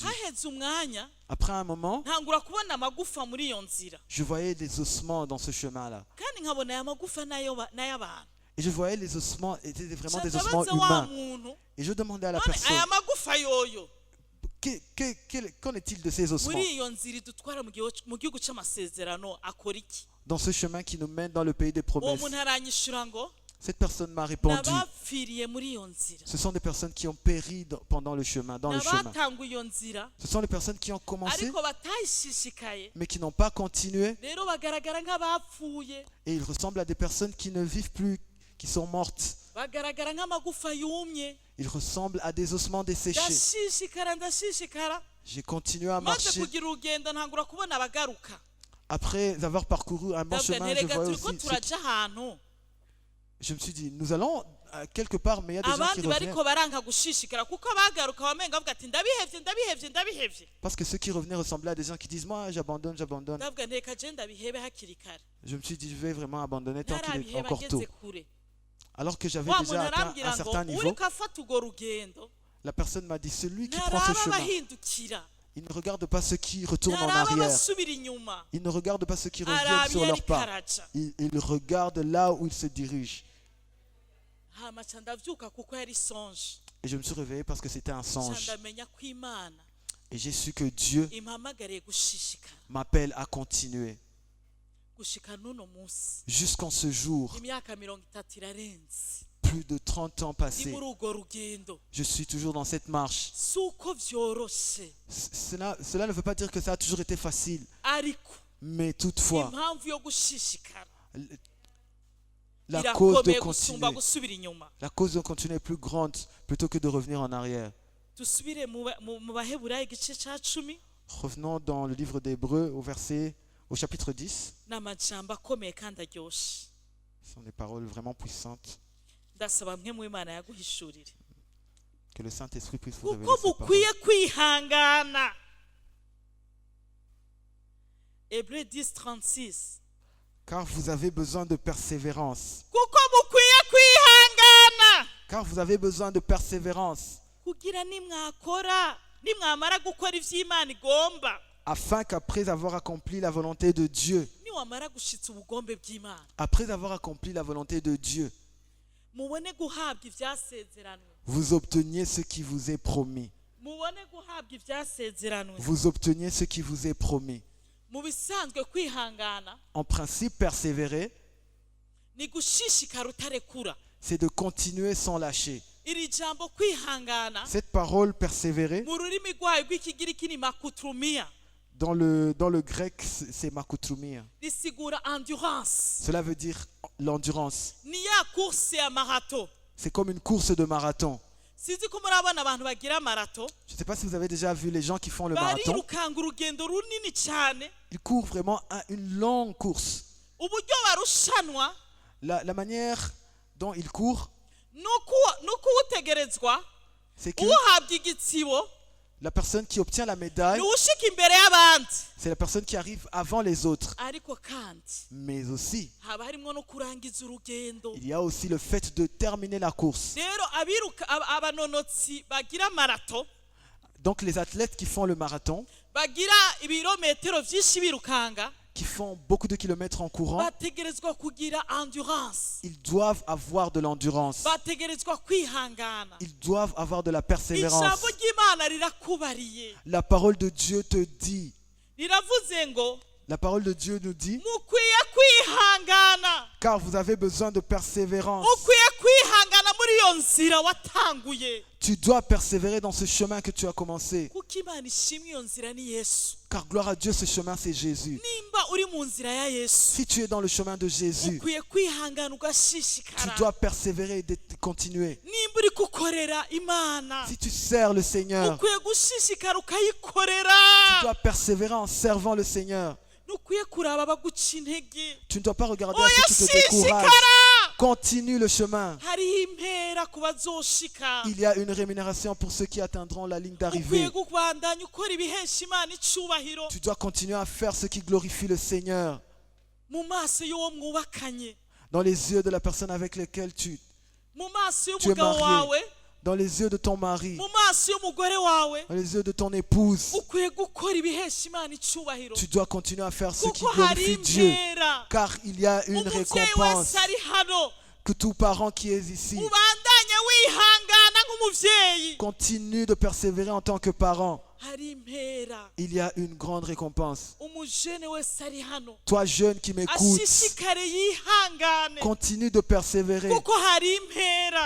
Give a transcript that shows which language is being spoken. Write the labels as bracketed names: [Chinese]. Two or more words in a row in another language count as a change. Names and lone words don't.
[Rundi] haheze umwanya [French] Après un moment, [Rundi] ntangura kubona amagufa muri iyo nzira, [French] je voyais des ossements dans ce chemin-là. [Rundi] kandi nkabona aya magufa n'ay'abantu. [French] Et je voyais les ossements, étaient vraiment des ossements [Rundi] ndabaza wa [French] humains. [Rundi] muntu [French] Et je demandais à la [Rundi] none [French] personne, [Rundi] aya magufa yoyo [French] qu'en est-il de ces ossements [Rundi] muri iyo nzira idutwara mu gihugu c'amasezerano akora iki? [French] dans ce chemin qui nous mène dans le pays des [Rundi] uwo [French] promesses? [Rundi] muntu aranyishura ngo [French] Cette personne m'a répondu, [Rundi] n'abapfiriye muri iyo nzira, [French] ce sont des personnes qui ont péri pendant le chemin, dans le chemin. [Rundi] n'abatanguye iyo nzira [French] Ce sont les personnes qui ont commencé, [Rundi] ariko batayishishikaye, [French] mais qui n'ont pas continué. [Rundi] rero bagaragara nk'abapfuye, [French] Et ils ressemblent à des personnes qui ne vivent plus, qui sont mortes. [Rundi] bagaragara nk'amagufa yumye. [French] Ils ressemblent à des ossements desséchés. [Rundi] ndashishikara [French] J'ai continué à [Rundi] maze [French] marcher. [Rundi] kugira urugendo ntangura kubona abagaruka. [French] Après avoir parcouru un bon [Rundi] ndavuga [French] chemin, je [Rundi] nterega [French] voyais [Rundi] turiko [French] aussi [Rundi] turaja ahantu [French] je me suis dit, nous allons quelque part, mais il y a des gens qui [Rundi] abandi [French] reviennent. [Rundi] bariko baranga gushishikara kuko abagaruka bamenga bavuga ati ndabihevye. [French] Parce que ceux qui revenaient ressemblaient à des gens qui disent, moi j'abandonne. [Rundi] ndavuga ntereka je ndabihebe hakiri kare, [French] Je me suis dit, je vais vraiment abandonner tant qu'il est [Rundi] ntarabiheba [French] encore tôt. [Rundi] ngeze kure. [French] Alors que j'avais [Rundi] wa muntu [French] déjà atteint un [Rundi] arambwira ngo [French] certain niveau, [Rundi] uriko afata urwo rugendo [French] la personne m'a dit, celui qui prend ce [Rundi] ntaraba [French] chemin, [Rundi] abahindukira, [French] il ne regarde pas ceux qui retournent en [Rundi] ntaraba [French] arrière. [Rundi] basubira inyuma, [French] Il ne regarde pas ceux qui reviennent [Rundi] araba [French] sur [Rundi] iyo [French] leurs [Rundi] ariko [French] pas. [Rundi] araja. [French] Il regarde là où il se dirige. [Rundi] hama ca ndavyuka kuko yari sonje, [French] Et je me suis réveillé parce que c'était un [Rundi] ca [French] songe. [Rundi] ndamenya ko Imana [French] Et j'ai su que Dieu [Rundi] impamagariye gushishikara [French] m'appelle à continuer. [Rundi] gushika n'uno munsi. [French] Jusqu'en ce jour, [Rundi] imyaka 30 irarenze [French] plus de 30 ans [Rundi] ndi [French] passés, [Rundi] muri urwo rugendo, [French] je suis toujours dans cette marche. [Rundi] si uko vyoroshe [French] Cela ne veut pas dire que ça a toujours été facile, [Rundi] ariko [French] mais toutefois, [Rundi] impamvu yo gushishikara [French] la cause de [Rundi] irakomeye gusumba [French] continuer, [Rundi] gusubira inyuma. [French] la cause de continuer est plus grande plutôt que de revenir en arrière. [Rundi] dusubire mu baheburayo igice ca 10, [French] Revenons dans le livre d'Hébreux au chapitre 10. [Rundi] n'amajambo akomeye kandi aryoshe. [French] Ce sont des paroles vraiment puissantes. [Rundi] ndasaba mwe mu Imana yaguhishurire [French] Que le Saint-Esprit puisse vous révéler [Rundi] kuko [French] ces paroles. [Rundi] mukwiye kwihangana. [French] Hébreux 10:36, Car vous avez besoin de persévérance. [Rundi] kuko mukwiye kwihangana [French] Car vous avez besoin de persévérance. [Rundi] kugira nimwamara gukora ivyo Imana igomba, [French] Afin qu'après avoir accompli la volonté de Dieu, [Rundi] niwamara gushitsa ubugombe bw'Imana, [French] après avoir accompli la volonté de Dieu, [Rundi] mubone guhabwa ivyasezeranwe, [French] vous obteniez ce qui vous est promis. [Rundi] mubone guhabwa ivyasezeranwe. [French] Vous obteniez ce qui vous est promis. [Rundi] Mu bisanzwe kwihangana [French] En principe, persévérer, [Rundi] ni gushishikara utarekura. [French] c'est de continuer sans lâcher. [Rundi] iri jambo kwihangana [French] Cette parole persévérer, [Rundi] mu rurimi rwayo rw'ikigiriki ni makuturumiya, [French] dans le grec, c'est makutrumia. [Rundi] risigura endurance. [French] Cela veut dire l'endurance. [Rundi] ni ya course ya marato. [French] C'est comme une course de marathon. [Rundi] Sizi ko murabona abantu bagira marato [French] Je ne sais pas si vous avez déjà vu les gens qui font le marathon. [Rundi] barirukanga urugendo runini cyane, [French] Ils courent vraiment une longue course. [Rundi] uburyo barushanwa [French] La manière dont ils courent, [Rundi] nuko utegerezwa [French] c'est que [Rundi] uhabwa igitsibo [French] La personne qui obtient la médaille, [Rundi] niwe ushika imbere y'abandi, [French] c'est la personne qui arrive avant les autres. [Rundi] ariko kandi [French] Mais aussi, [Rundi] haba harimwo no kurangiza urugendo. [French] il y a aussi le fait de terminer la course. [Rundi] Rero abanonotsi bagira marato, [French] Donc les athlètes qui font le marathon, [Rundi] bagira ibirometero vyinshi birukanga, [French] qui font beaucoup de kilomètres en courant, [Rundi] bategerezwa kugira endurance, [French] ils doivent avoir de l'endurance. [Rundi] bategerezwa kwihangana. [French] Ils doivent avoir de la persévérance. [Rundi] Ijambo ry'Imana rirakubariye, [French] La parole de Dieu te dit, [Rundi] riravuze ngo [French] la parole de Dieu nous dit, [Rundi] mukwiye kwihangana, [French] car vous avez besoin de persévérance. [Rundi] ukwiye kwihangana muri iyo nzira watanguye, [French] Tu dois persévérer dans ce chemin que tu as commencé. [Rundi] kuko Imana ishimwe iyo nzira ni Yesu. [French] Car gloire à Dieu, ce chemin c'est Jésus. [Rundi] Nimba uri mu nzira ya Yesu, [French] Si tu es dans le chemin de Jésus, [Rundi] ukwiye kwihangana [French] tu [Rundi] ugashishikara. [French] dois persévérer et continuer. [Rundi] Nimba uri gukorera Imana, [French] Si tu sers le Seigneur, [Rundi] ukwiye gushishikara [French] tu [Rundi] ukayikorera. [French] dois persévérer en servant le Seigneur. [Rundi] Ntukwiye kuraba abaguca intege, [French] Tu ne dois pas regarder à [Rundi] oya [French] ceux qui te découragent. [Rundi] shishikara. [French] Continue le chemin. [Rundi] Hariho impera ku bazoshika. [French] Il y a une rémunération pour ceux qui atteindront la ligne [Rundi] Ukwiye [French] d'arrivée. [Rundi] kubandanya ukora ibihesha Imana icubahiro [French] Tu dois continuer à faire ce qui glorifie le Seigneur [Rundi] mu maso y'uwo mwubakanye, [French] dans les yeux de la personne avec laquelle [Rundi] mu maso [French] tu es [Rundi] y'umugabo [French] marié, [Rundi] wawe, [French] dans les yeux de ton mari, [Rundi] mu maso y'umugore wawe. [French] dans les yeux de ton épouse. [Rundi] Ukwiye gukora ibihesha Imana icubahiro, [French] Tu dois continuer à faire ce qui [Rundi] kuko hari [French] glorifie Dieu, [Rundi] impera. [French] car il y a une [Rundi] Umuvyeyi [French] récompense. [Rundi] wese ari hano, [French] Que tout parent qui est ici [Rundi] ubandanye wihangana nk'umuvyeyi. [French] continue de persévérer en tant que parent. [Rundi] Hari impera. [French] Il y a une grande récompense. [Rundi] Umujene wese ari hano, [French] Toi jeune qui m'écoutes, [Rundi] ashishikare yihangane, [French] continue de persévérer, [Rundi] kuko hari impera.